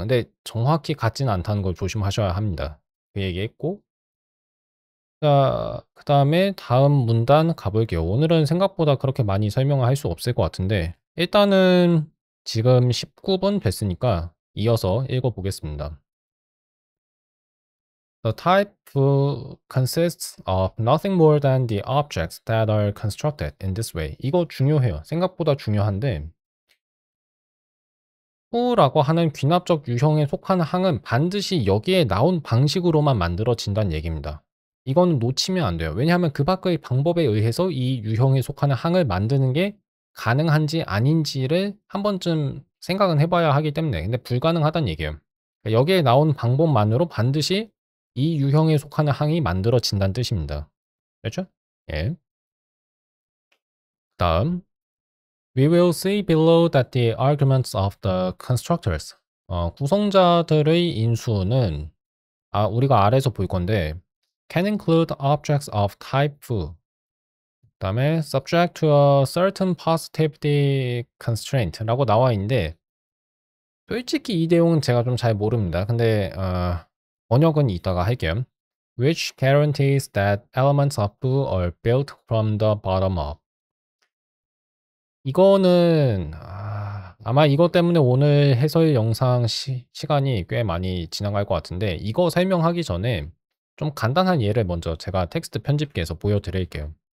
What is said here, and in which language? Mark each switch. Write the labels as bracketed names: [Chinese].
[Korean] 근데 정확히 같지는 않다는 걸 조심하셔야 합니다. 그 얘기했고, 자, 그 다음에 다음 문단 가볼게요. 오늘은 생각보다 그렇게 많이 설명을 할 수 없을 것 같은데, 일단은 지금 19분 됐으니까 이어서 읽어보겠습니다. [English] The type consists of nothing more than the objects that are constructed in this way. [Korean] 이거 중요해요. 생각보다 중요한데, 후라고 하는 귀납적 유형에 속하는 항은 반드시 여기에 나온 방식으로만 만들어진다는 얘기입니다. 이건 놓치면 안 돼요. 왜냐하면 그 밖의 방법에 의해서 이 유형에 속하는 항을 만드는 게 가능한지 아닌지를 한 번쯤 생각은 해봐야 하기 때문에 근데 불가능하다는 얘기예요. 그러니까 여기에 나온 방법만으로 반드시 이 유형에 속하는 항이 만들어진다는 뜻입니다. 그렇죠? 예. [English] 다음 We will see below that the arguments of the constructors [Korean] 구성자들의 인수는 우리가 아래에서 볼 건데 [English] can include objects of type foo. [Korean] 그다음에 [English] subject to a certain positivity constraint [Korean] 라고 나와 있는데 솔직히 이 내용은 제가 좀 잘 모릅니다. 근데 번역은 이따가 할게요. [English] Which guarantees that elements of foo are built from the bottom up. [Korean] 이거는 아마 이것 때문에 오늘 해설 영상 시간이 꽤 많이 지나갈 것 같은데 이거 설명하기 전에 좀 간단한 예를 먼저 제가 텍스트 편집기에서 보여드릴게요.